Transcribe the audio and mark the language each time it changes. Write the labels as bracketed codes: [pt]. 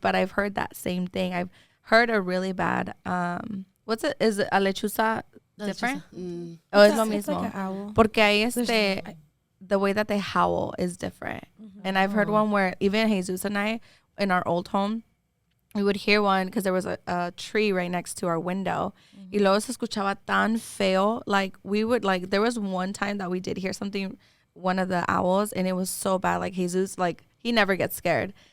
[en] But I've heard that same thing. I've heard a really bad what's it, is it a lechuza different? [es] Oh, es lo [en] It's like [es] mismo. [en] an owl. [es] Porque ahí [en] the way that they howl is different. And I've heard one where even Jesus and I, in our old home, we would hear one because there was a tree right next to our window. [es] Y luego se escuchaba tan feo. [en] Like, we would, like, there was one time that we did hear something, one of the owls, and it was so bad. Like, Jesus, like, he never gets scared.